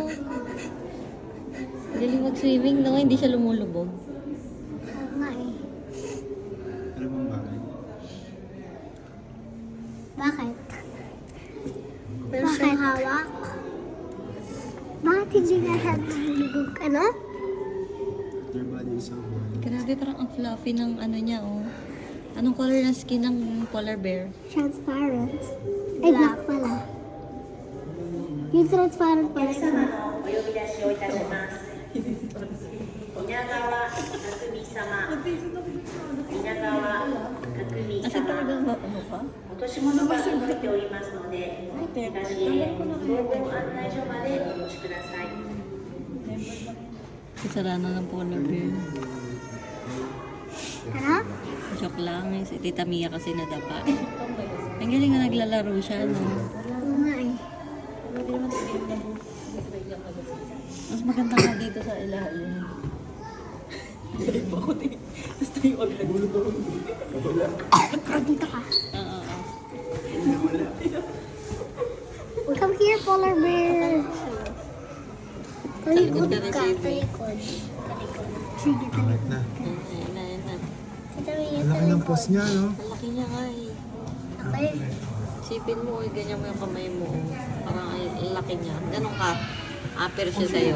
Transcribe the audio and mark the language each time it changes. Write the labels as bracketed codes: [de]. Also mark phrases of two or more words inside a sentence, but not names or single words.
[tl] Galing mag-swimming, no? Hindi siya lumulubog. Oo nga eh. Ano bang bagay? Bakit? Bakit? Hawak? Bakit hindi nga siya nalulubog, ano? [en] Their body is so warm. [tl] Grabe, parang ang fluffy ng ano niya, oh. Anong color ng skin ng polar bear? Transparent. Ay, black pala. Yung transparent pala siya. [ja] お呼び出しをいたします。稲川匠様。稲川匠 [tl] Kasi [ja] 様。 [tl] talaga, ano pa? [ja] 落とし物が入っておりますので、東へ総合案内所までお越しください。 [tl] Sisara na ng polar bear. Ano? Joke lang, eh. Si Tita Mia kasi nadapa. Ang galing na naglalaro siya, no? Oo nga eh. Mas maganda nga dito sa ilalim. Dito ka. Oo. [en] Come here, polar bear. [tl] Talikod Talikod ka ka. rin, baby. Talikod. Sige, Alright talikod. na. Ayan na, ayan na. Si Tamia, Ang laki ng pose niya, no? Ang laki niya nga, eh. Okay. Sipin mo, eh, ganyan mo yung kamay mo. Parang ang laki niya. Ganun ka. Upper siya sa'yo.